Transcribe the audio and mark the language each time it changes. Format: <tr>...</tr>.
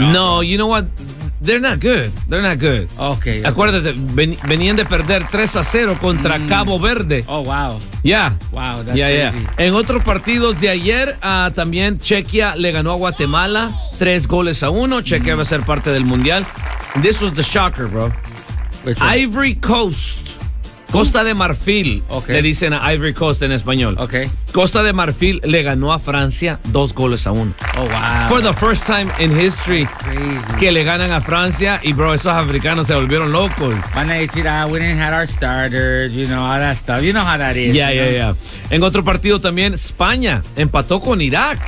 <en>No, you know what? They're not good. Okay.</en> <es>Acuérdate, venían de perder 3-0 contra Cabo Verde.</es> <en>Oh, wow. Yeah. Wow, that's crazy. Yeah.</en> <es>En otros partidos de ayer, también Chequia le ganó a Guatemala 3-1. Chequia va a ser parte del Mundial.</es> <en>This was the shocker, bro. Ivory Coast. Costa de Marfil.</en> <es>Okay. Le dicen a Ivory Coast en español.</es> <en>Okay.</en> <es>Costa de Marfil le ganó a Francia 2-1.</es> <en>Oh, wow. For the first time in history</en> <es>que le ganan a Francia. Y, bro, esos africanos se volvieron locos. Van a decir,</es> <en>we didn't have our starters, you know, all that stuff. You know how that is. Yeah.</en> <es>En otro partido también, España empató con Irak.</es>